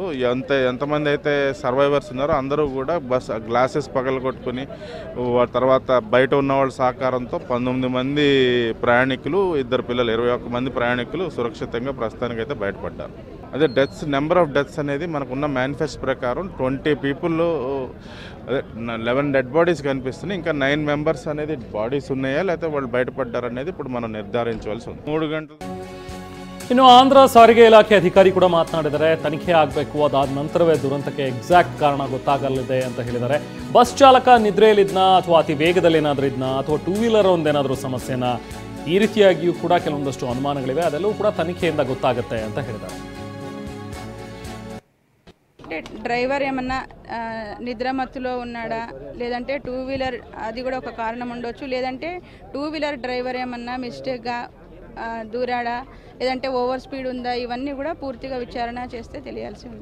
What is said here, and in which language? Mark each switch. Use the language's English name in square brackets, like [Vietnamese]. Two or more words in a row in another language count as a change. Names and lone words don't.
[Telugu] ఎంతమంది అయితే సర్వైవర్స్ ఉన్నారో అందరూ కూడా బస్ గ్లాసెస్ పగలగొట్టుకుని తర్వాత బయట ఉన్న వాళ్ళ సహకారంతో 19 మంది ప్రయాణికులు, 2 పిల్లలు, 21 మంది ప్రయాణికులు సురక్షితంగా ప్రస్తుతానికి అయితే బయటపడ్డారు. అదే డెత్స్, [English] number of deaths [Telugu] అనేది మనకున్న మేనిఫెస్టో ప్రకారం 20 పీపుల్, అదే 11 [English] dead bodies [Telugu] కనిపిస్తున్నాయి. ఇంకా 9 మెంబర్స్ అనేది బాడీస్ ఉన్నాయా లేకపోతే వాళ్ళు బయటపడ్డారనేది ఇప్పుడు మనం ನಿರ್ಧರಿಸವಲసి ఉంది. [Kannada] 3 ಗಂಟೆ. ಇನ್ನು ಆಂಧ್ರ ಸಾರಿಗೆ ಇಲಾಖೆ ಅಧಿಕಾರಿ ಕೂಡ ಮಾತನಾಡಿದರೆ ತನಿಖೆ ಆಗಬೇಕು, ಅದಾದ ನಂತರವೇ ದುರಂತಕ್ಕೆ ಎಕ್ಸಾಕ್ಟ್ ಕಾರಣ ಗೊತ್ತಾಗಲಿದೆ ಅಂತ ಹೇಳಿದ್ದಾರೆ. ಬಸ್ ಚಾಲಕ ನಿದ್ರೆಯಲ್ಲಿದ್ನ ಅಥವಾ ಅತಿ ವೇಗದಲ್ಲಿ ಏನಾದರೂ ಇದ್ನ ಅಥವಾ 2 ವೀಲರ್ ಒಂದೇನಾದರೂ ಸಮಸ್ಯೆನ, ಈ ರೀತಿಯಾಗಿಯೂ ಕೂಡ ಕೆಲವೊಂದಷ್ಟು ಅನುಮಾನಗಳಿವೆ. ಅದೆಲ್ಲವೂ ಕೂಡ ತನಿಖೆಯಿಂದ ಗೊತ್ತಾಗುತ್ತೆ ಅಂತ ಹೇಳಿದ್ದಾರೆ. [Telugu] డ్రైవర్ ఏమన్నా నిద్రమత్తులో ఉన్నాడా లేదంటే 2 వీలర్ అది కూడా ఒక కారణం ఉండొచ్చు. లేదంటే 2 వీలర్ డ్రైవర్ ఏమన్నా మిస్టేక్గా దూరాడా లేదంటే [English] over speed [Telugu] ఉందా, ఇవన్నీ కూడా పూర్తిగా విచారణ చేస్తే తెలియాల్సి ఉంది.